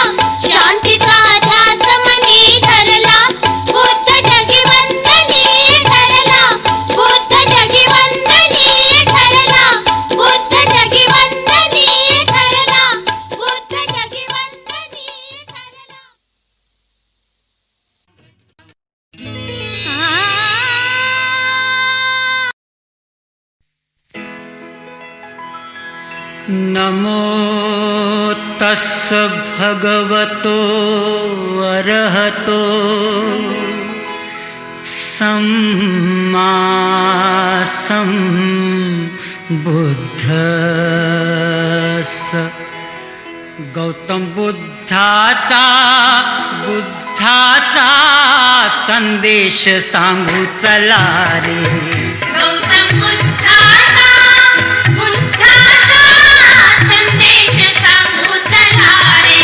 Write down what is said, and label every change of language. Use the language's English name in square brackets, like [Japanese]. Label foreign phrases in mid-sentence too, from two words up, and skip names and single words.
[Marathi] शांतीचा ध्यास मनी धरला बुद्ध जगी वंदनी ठरला. बुद्ध जगी वंदनी ठरला. बुद्ध जगी वंदनी ठरला. बुद्ध जगी वंदनी ठरला. [Pali] नमो तस्स भगवतो अरहतो सम्मा सम्बुद्धस्स. [Marathi] गौतम बुद्धाचा संदेश सांगू चला रे. गौतम बुद्धाचा संदेश सांगू चला रे.